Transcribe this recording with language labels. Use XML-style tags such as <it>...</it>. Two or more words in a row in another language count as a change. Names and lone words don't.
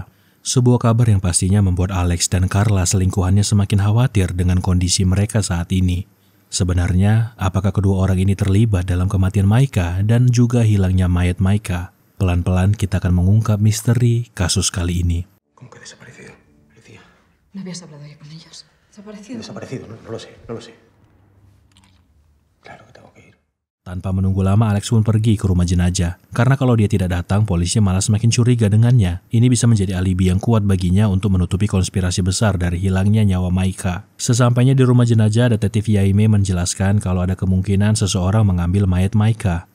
<id>Sebuah kabar yang pastinya membuat Alex dan Carla selingkuhannya semakin khawatir dengan kondisi mereka saat ini. Sebenarnya, apakah kedua orang ini terlibat dalam kematian Maika dan juga hilangnya mayat Maika? Pelan-pelan kita akan mengungkap misteri kasus kali ini.</id> <es>¿Cómo que desaparecido? Lucía. ¿No habías hablado ya con ellos? ¿Desaparecido? Desaparecido, no lo sé, no lo sé. Claro que tengo que ir.</es> <id>Tanpa menunggu lama, Alex pun pergi ke rumah jenazah. Karena kalau dia tidak datang, polisi malah semakin curiga dengannya. Ini bisa menjadi alibi yang kuat baginya untuk menutupi konspirasi besar dari hilangnya nyawa Maika. Sesampainya di rumah jenazah, detektif Jaime menjelaskan kalau ada kemungkinan seseorang mengambil mayat Maika.</id>